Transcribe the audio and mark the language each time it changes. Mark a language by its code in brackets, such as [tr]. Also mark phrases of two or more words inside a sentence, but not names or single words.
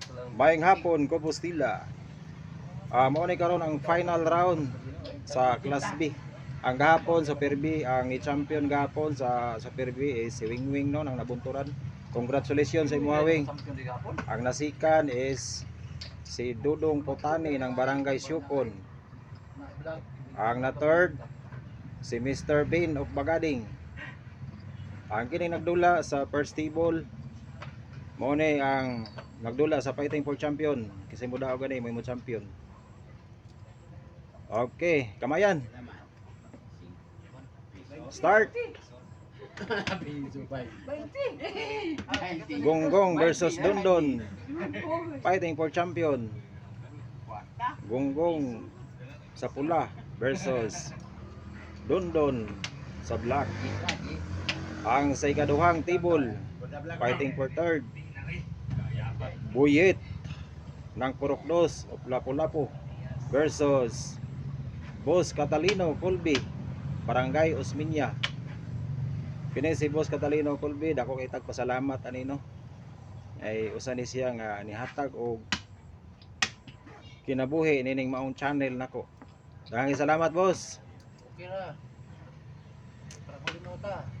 [ceb] Maayong hapon, Compostela. Mao ni karon ang [en] final round [ceb] sa Class B. Ang gahapon Super B, ang i-champion gahapon sa Super B is si Wingwing no nang nabunturan. Congratulations sa imo Wing. Ang nasikan is si Dudong Potani ng Barangay Syukon. Ang na third si Mr. Bean of Bagading. Ang kining nagdula sa [en] first table [ceb] mo ni ang nagdula sa [en] Fighting for Champion [ceb] kasi mo daw gani mo champion. Okay, kamayan. Start. Gonggong versus Dondon. [en] Fighting for champion. [ceb] Gonggong sa pula versus Dondon sa black. Ang sa ikaduhang table, [en] fighting for third. [ceb] Buyit ng Purokdos o Lapu-Lapu versus Boss Catalino Colby, Barangay Osminya. Kini si Boss Catalino Colby, dako kay tagpasalamat anino. Ay usa ni siya nga nihatag og kinabuhi nining maong channel nako. Daghang salamat, boss. Okay na. Para mo din nota.